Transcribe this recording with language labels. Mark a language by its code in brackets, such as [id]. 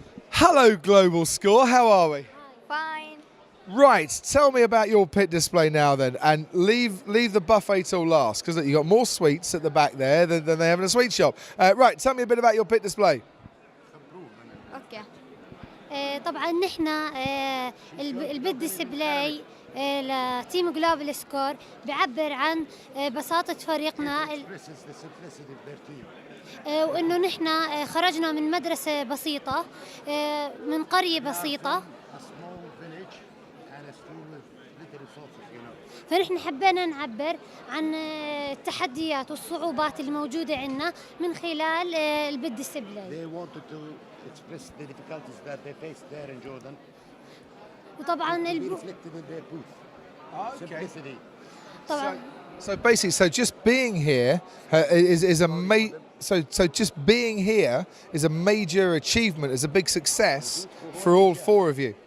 [en] Hello, Global Score. How are we? Fine. Right, tell me about your pit display now then, and leave the buffet till last, because you got more sweets at the back there than they have in a sweet shop. Right, tell me a bit about your pit display. [ar] اوكي. طبعا نحن البيت ديسبلاي لتيم جلوبال سكور بيعبر عن بساطة فريقنا وإنه نحن خرجنا من مدرسة بسيطة من قرية بسيطة فنحن حبينا نعبر عن التحديات والصعوبات الموجودة عندنا من خلال البيت ديسبلاي. [en] express the difficulties that they face there in Jordan. [ar] وطبعا [en] reflected in their booth. Simplicity. [ar] طبعا. [en] So basically, just being here is a so just being here is a major achievement, is a big success for all four of you.